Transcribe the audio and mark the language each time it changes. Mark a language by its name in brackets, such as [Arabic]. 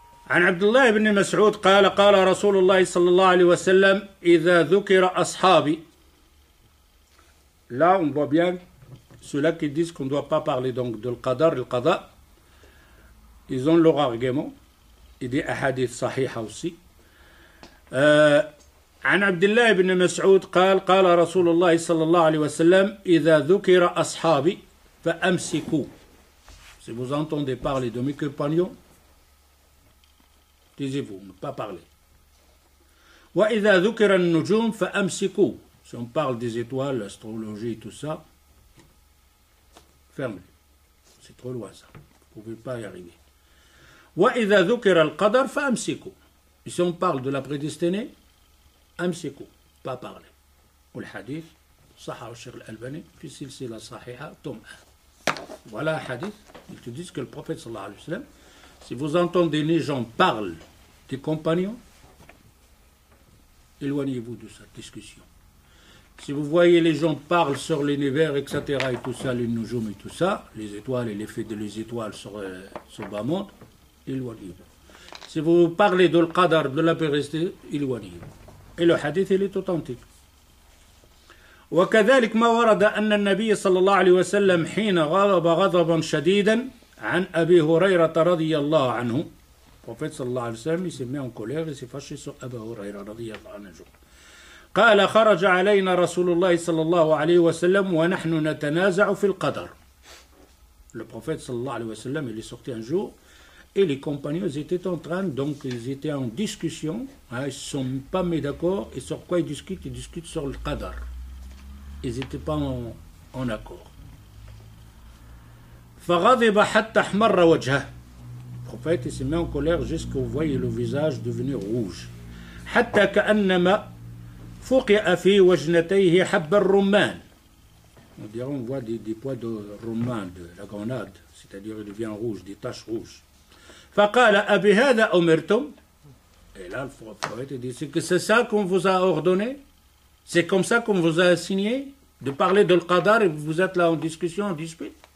[Arabic] عن عبد الله بن مسعود قال قال رسول الله صلى الله عليه وسلم إذا ذكر أصحابي. [French] Là, on voit bien ceux-là qui disent qu'on ne doit pas parler donc de l'qadar, le qada. Ils ont leur argument. Et des ahadith sahiha aussi. [Arabic] عن عبد الله بن مسعود قال قال رسول الله صلى الله عليه وسلم إذا ذكر أصحابي فأمسكوا. [French] Si vous entendez parler de mes compagnons, taisez-vous, ne pas parler. [Arabic] وإذا ذكر النجوم فأمسكوا. [French] Si on parle des étoiles, l'astrologie, tout ça, fermez. C'est trop loin ça. Vous ne pouvez pas y arriver. [Arabic] وإذا ذكر القدر فأمسكوا. [French] Et si on parle de la prédestinée, [Arabic] أمسكوا, [French] pas parler. [Arabic] والحديث صححه الشيخ الألباني في سلسلة صحيحة tome 1. [French] Voilà un hadith. Ils te disent que le prophète sallallahu alayhi wa sallam, si vous entendez les gens parler des compagnons, éloignez-vous de cette discussion. Si vous voyez les gens parlent sur l'univers, etc., et tout ça, les noujoum et tout ça, les étoiles et l'effet des étoiles sur le bas monde, éloignez-vous. Si vous parlez de l'qadar, de la prédestinée, éloignez-vous. Et le hadith, il est authentique. [Arabic] وكذلك ما ورد أن النبي صلى الله عليه وسلم حين غضب غضبا شديدا عن أبي هريرة رضي الله عنه. [French] Le prophète صلى الله عليه وسلم il s'est mis en colère et s'est fâché sur Abu Huraira رضي الله عنه. [Arabic] قال خرج علينا رسول الله صلى الله عليه وسلم ونحن نتنازع في القدر. [French] Le prophète صلى الله عليه وسلم il est sorti un jour et les compagnons ils étaient en train, donc ils étaient en discussion, ils ne sont pas mis d'accord, et sur quoi ils discutent sur le qadar. Ils n'étaient pas en accord. [Arabic] فغضب حتى احمر وجهه. [French] Le prophète il s'est mis en colère jusqu'à vous voyez le visage devenir rouge. [Arabic] حتى كأنما فقع في وجنتيه حب الرمان. [French] On dirait on voit des pois de roman, de la grenade, c'est-à-dire il devient rouge, des taches rouges. [Arabic] فقال أبهذا أمرتم. [French] Et là, le prophète dit, c'est que c'est ça qu'on vous a ordonné? C'est comme ça qu'on vous a assigné de parler de l'qadar et vous êtes là en discussion, en dispute?